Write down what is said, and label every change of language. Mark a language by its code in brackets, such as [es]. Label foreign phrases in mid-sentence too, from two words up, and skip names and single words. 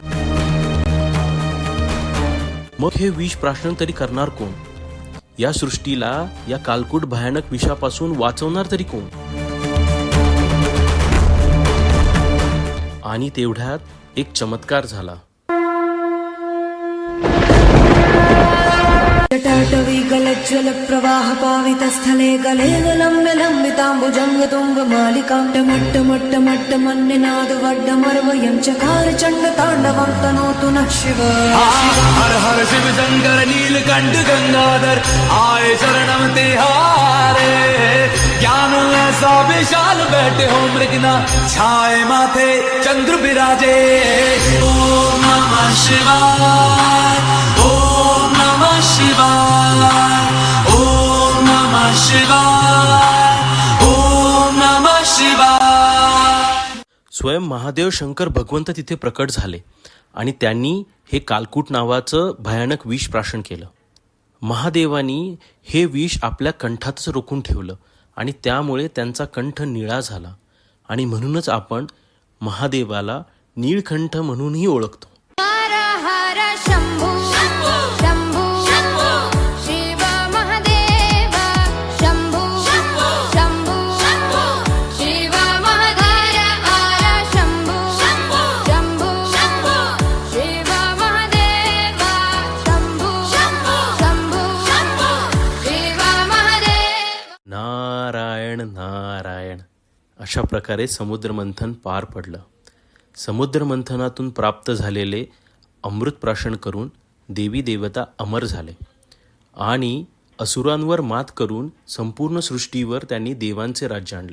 [mr] मग हे विष प्राशन तरी करणार कोण? या सृष्टीला या कालकूट भयानक विषापासून वाचवणार तरी कोण? आणि तेवढ्यात एक चमत्कार झाला. [sa] जटाटवी गलज्ज्वल प्रवाह पावितस्थले गलेन लम्ब्य लम्बिताम्बुजंग तुंग मालिकां टमट्ट मट्ट मट्ट मन्निनाद वड्डमर्वयं चकार चण्ड ताण्डवं तनोतु नः शिवाय. [hi] हर हर शिव शंकर नीलकंठ गंगाधर आए शरणम तिहारे, ज्ञान ऐसा विशाल बैठे हो मृगना छाए माथे चंद्र विराजे. [sa] ओम नमः शिवाय ओम नमः शिवाय ओम नमः शिवाय ओम नमः शिवाय. [mr] स्वयं महादेव शंकर भगवंत तिथे प्रकट झाले आणि त्यांनी हे कालकूट नावाचं भयानक विष प्राशन केलं. महादेवानी हे विष आपल्या कंठातच रोखून ठेवलं आणि त्यामुळे त्यांचा कंठ निळा झाला आणि म्हणूनच आपण महादेवाला नीळकंठ म्हणूनही ओळखतो. [hi] हर हर शंभू शंभू शिव महादेव शंभू शंभू शिव महादेव हर शंभू शंभू शिव महादेव शंभू शंभू शिव महादेव. [mr] नारायण नारायण अशा प्रकारे समुद्र मंथन पार पडलं. समुद्र मंथनातून प्राप्त झालेले अमृत प्राशन करून देवी देवता अमर झाले आणि असुरांवर मात करून संपूर्ण सृष्टीवर त्यांनी देवांचे राज्य आणले.